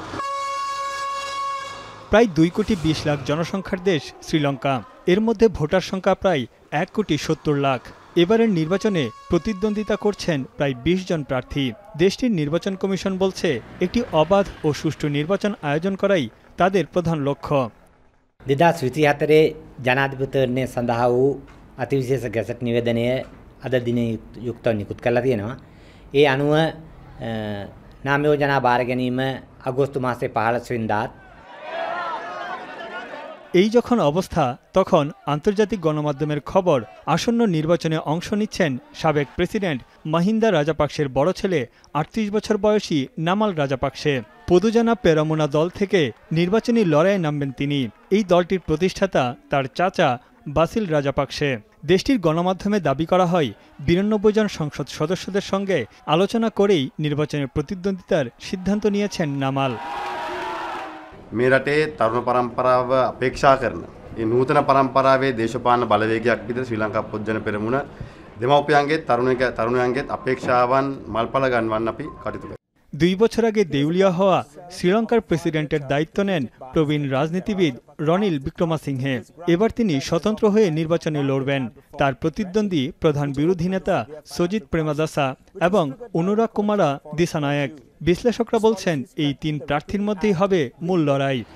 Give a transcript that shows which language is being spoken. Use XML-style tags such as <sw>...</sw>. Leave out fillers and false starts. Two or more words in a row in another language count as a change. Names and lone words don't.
<bn>প্রায় 2,20,00,000 জনসংখ্যার দেশ শ্রীলঙ্কা। এর মধ্যে ভোটার সংখ্যা প্রায় 1,70,00,000। এবারের নির্বাচনে প্রতিদ্বন্দ্বিতা করছেন প্রায় 20 জন প্রার্থী। দেশটির নির্বাচন কমিশন বলছে একটি অবাধ ও সুষ্ঠু নির্বাচন আয়োজন করাই তাদের প্রধান লক্ষ্য।</bn> <si>2024 ජනාධිපතිවරණය සඳහා වූ අතිවිශේෂ ගැසට් නිවේදනය අද දින යුක්තව නිකුත් කරලා තියෙනවා. ඒ අනුව නාම යෝජනා බාර ගැනීම අගෝස්තු මාසයේ 15 වෙනිදාත්।</si> <bn>এই যখন অবস্থা, তখন আন্তর্জাতিক গণমাধ্যমের খবর আসন্ন নির্বাচনে অংশ নিচ্ছেন সাবেক প্রেসিডেন্ট মাহিন্দা রাজাপাকসের বড় ছেলে 38 বছর বয়সী নামাল রাজাপাকসে। পদুজানা পেরামুনা দল থেকে নির্বাচনী লড়াইয়ে নামবেন তিনি। এই দলটির প্রতিষ্ঠাতা তার চাচা বাসিল রাজাপাকসে। দেশটির গণমাধ্যমে দাবি করা হয় 92 জন সংসদ সদস্যদের সঙ্গে আলোচনা করেই নির্বাচনের প্রতিদ্বন্দ্বিতার সিদ্ধান্ত নিয়েছেন নামাল।</bn> <si>මේ රටේ තරුණ පරම්පරාව අපේක්ෂා කරන ඒ නූතන පරම්පරාවේ දේශපාලන බලවේගයක් විදිහට ශ්‍රී ලංකා පොත්ජන පෙරමුණ දෙමව්පියන්ගේ තරුණයන්ගේ අපේක්ෂාවන් මල්පල ගන්වන්න අපි කටයුතු කරනවා।</si> <bn>2 বছর আগে দেউলিয়া হওয়া শ্রীলঙ্কার প্রেসিডেন্টের দায়িত্ব নেন প্রবীণ রাজনীতিবিদ রনিল বিক্রমাসিংহে। এবার তিনি স্বতন্ত্র হয়ে নির্বাচনে লড়বেন। তার প্রতিদ্বন্দ্বী প্রধান বিরোধী নেতা সজিত প্রেমাদাসা এবং অনুরাগ কুমারা দিসানায়েক। বিশ্লেষকরা বলছেন এই 3 প্রার্থীর মধ্যেই হবে মূল লড়াই।</bn>